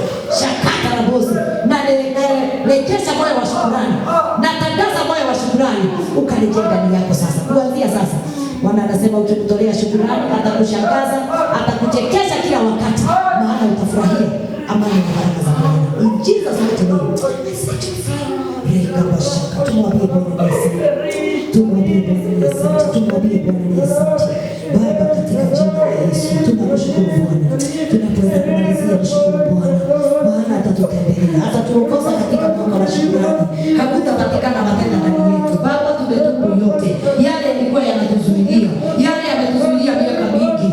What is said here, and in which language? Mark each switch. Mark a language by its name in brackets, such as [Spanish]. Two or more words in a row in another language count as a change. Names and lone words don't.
[Swahili] Shakata na bosi na rejesha moyo wa shukrani na tangaza moyo wa shukrani ukarejea ndani yako sasa. Kuanzia sasa Bwana anasema ukimtolea shukrani atakushangaza, atakuchekesha kila wakati, maana utafurahia amani na baraka za Bwana. [English] In Jesus name. [Kinyarwanda] Reka bashaka [Swahili] tumwambie Bwana Yesu. Tumwambie Bwana Yesu. Tumwambie Bwana Yesu. Baba katika jina la Yesu tunakushukuru Bwana. Tunapoenda kumalizia kushukuru Bwana, maana atatutembelea, atatuongoza katika mwaka wa shukrani. Hakutapatikana matenda ndani yetu. Baba, tumetubu yote yale yalikuwa yanatuzuilia, yale yametuzuilia miaka mingi.